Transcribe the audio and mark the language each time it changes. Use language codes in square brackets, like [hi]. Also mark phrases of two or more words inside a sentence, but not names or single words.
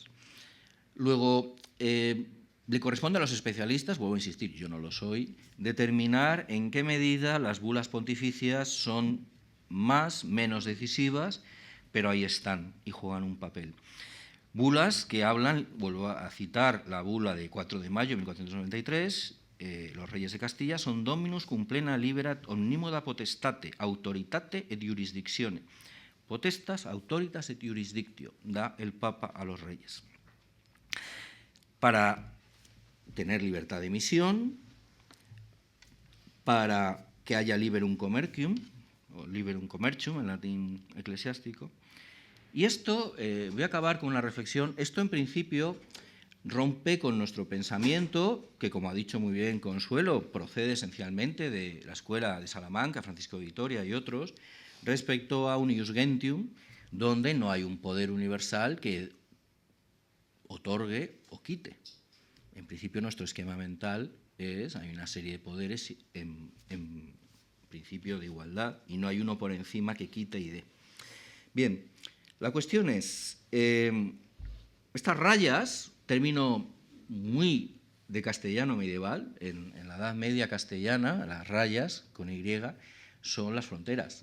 [es] Luego, le corresponde a los especialistas, vuelvo a insistir, yo no lo soy, determinar en qué medida las bulas pontificias son más, menos decisivas, pero ahí están y juegan un papel. Bulas que hablan, vuelvo a citar la bula de 4 de mayo de 1493, los reyes de Castilla, son [la] dominus cum plena liberat omnimoda potestate, autoritate et jurisdictione. Potestas, autoritas et jurisdictio, [es] da el Papa a los reyes. Para tener libertad de emisión, para que haya [la] liberum commercium, [es] o [la] liberum commercium [es] en latín eclesiástico. Y esto, voy a acabar con una reflexión, esto en principio rompe con nuestro pensamiento, que como ha dicho muy bien Consuelo, procede esencialmente de la Escuela de Salamanca, Francisco de Vitoria y otros, respecto a un [la] ius gentium, [es] donde no hay un poder universal que otorgue o quite. En principio nuestro esquema mental es, hay una serie de poderes en principio de igualdad y no hay uno por encima que quite y dé. Bien, la cuestión es, estas rayas, término muy de castellano medieval, en la Edad Media castellana, las rayas con Y, son las fronteras.